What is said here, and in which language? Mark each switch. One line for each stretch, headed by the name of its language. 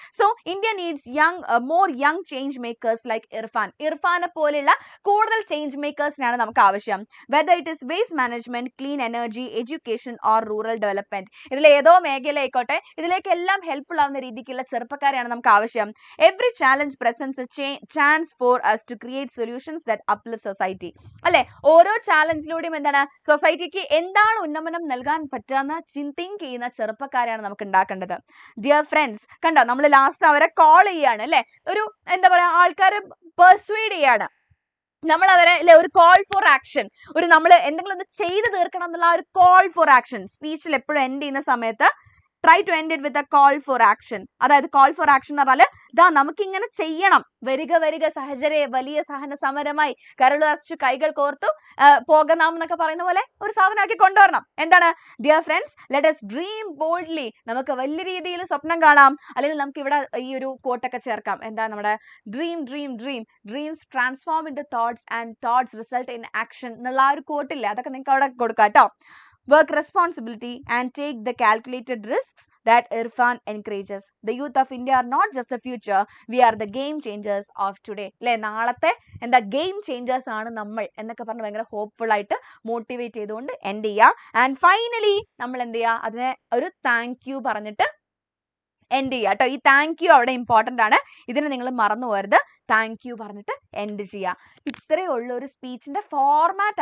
English: so India needs more young change makers like
Malayalam: ഇർഫാനെ പോലെയുള്ള കൂടുതൽ change മേക്കേഴ്സിനാണ് നമുക്ക് ആവശ്യം.
English: Whether it is waste management, clean energy, education or rural development.
Malayalam: ഇതിൽ ഏതോ മേഖലയായിക്കോട്ടെ, ഇതിലേക്കെല്ലാം helpful ആവുന്ന രീതിക്കുള്ള ചെറുപ്പക്കാരെയാണ് നമുക്ക് ആവശ്യം.
English: Every challenge presents a chance for us to create solutions that uplift society.
Malayalam: അല്ലെ, ഓരോ ചാലഞ്ചിലൂടെയും എന്താണ് സൊസൈറ്റിക്ക് എന്താണ് ഉന്നമനം നൽകാൻ പറ്റുന്ന തിങ്ക് ചെയ്യുന്ന ചെറുപ്പക്കാരെയാണ് നമുക്ക് ഉണ്ടാക്കേണ്ടത്. ഡിയർ ഫ്രണ്ട്സ്, കണ്ടോ നമ്മൾ ലാസ്റ്റ് അവരെ കോൾ ചെയ്യാണ് അല്ലെ, ഒരു എന്താ പറയാ ആൾക്കാരെ പെർസ്വേഡ് ചെയ്യാണ് നമ്മൾ അവരെ അല്ലെ, ഒരു കോൾ ഫോർ ആക്ഷൻ, ഒരു നമ്മൾ എന്തെങ്കിലും ഒന്ന് ചെയ്ത് തീർക്കണം എന്നുള്ള ആ ഒരു കോൾ ഫോർ ആക്ഷൻ സ്പീച്ചിൽ എപ്പോഴും എൻഡ് ചെയ്യുന്ന സമയത്ത്
English: Try to end it with a call for action.
Malayalam: അതായത് കോൾ ഫോർ ആക്ഷൻ എന്ന് പറഞ്ഞാൽ ദാ നമുക്കിങ്ങനെ ചെയ്യണം, വരിക സഹചരെ വലിയ സഹന സമരമായി കരളുറച്ചു കൈകൾ കോർത്തു പോകണം എന്നൊക്കെ പറയുന്ന പോലെ ഒരു സാധനമാക്കി കൊണ്ടുവരണം. എന്താണ്
English: Dear friends, let us dream boldly.
Malayalam: നമുക്ക് വലിയ രീതിയിൽ സ്വപ്നം കാണാം. അല്ലെങ്കിൽ നമുക്ക് ഇവിടെ ഈ ഒരു കോട്ടൊക്കെ ചേർക്കാം. എന്താ നമ്മുടെ
English: dreams transform into thoughts and thoughts result in action
Malayalam: എന്നുള്ള ആ ഒരു കോട്ടില്ലേ, അതൊക്കെ നിങ്ങൾക്ക് അവിടെ കൊടുക്കാം കേട്ടോ.
English: Work responsibility and take the calculated risks that Irfan encourages. The youth of India are not just the future, we are the game changers of today.
Malayalam: അല്ലെ, നാളത്തെ എന്താ ഗെയിം ചേഞ്ചേഴ്സ് ആണ് നമ്മൾ എന്നൊക്കെ പറഞ്ഞ് ഭയങ്കര ഹോപ്പ്ഫുൾ ആയിട്ട് മോട്ടിവേറ്റ് ചെയ്തുകൊണ്ട് എൻഡ് ചെയ്യുക. ആൻഡ് ഫൈനലി നമ്മൾ എന്ത് ചെയ്യുക, അതിനെ ഒരു താങ്ക് യു പറഞ്ഞിട്ട് എൻഡ് ചെയ്യുക കേട്ടോ. ഈ താങ്ക് യു അവിടെ ഇമ്പോർട്ടൻ്റ് ആണ്, ഇതിനെ നിങ്ങൾ മറന്നു പോകരുത്. താങ്ക് യു പറഞ്ഞിട്ട് എൻഡ് ചെയ്യുക. ഇത്രയേ ഉള്ളൂ ഒരു സ്പീച്ചിന്റെ ഫോർമാറ്റ്.